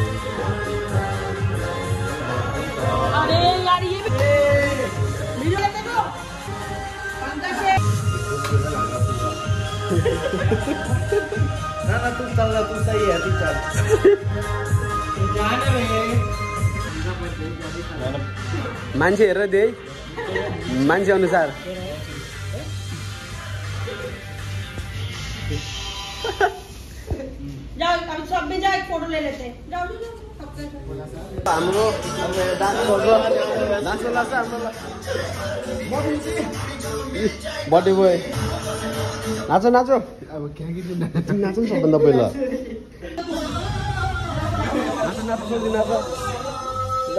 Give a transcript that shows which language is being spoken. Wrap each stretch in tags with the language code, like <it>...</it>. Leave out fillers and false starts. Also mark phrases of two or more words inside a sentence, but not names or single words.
<hi>अरे यार ये वीडियो लेते को अंदर से ना तू चल तू सही है तू चल जाने में</hi> <ne>मान्छे हेरेर दे मान्छे अनुसार।</ne> <hi>जाओ अभी सब भी जाओ, एक फोटो ले लेते हैं। जाओ</hi> <ne>हाम्रो डान्स लाग्छ हाम्रो</ne> <en>birthday boy.</en> <hi>नाचो नाचो अब नाचो</hi> <ne>नि सबभन्दा पहिला।</ne> <hi>नाचो नाचो जल्दी नाचो।</hi> <ne>ल</ne>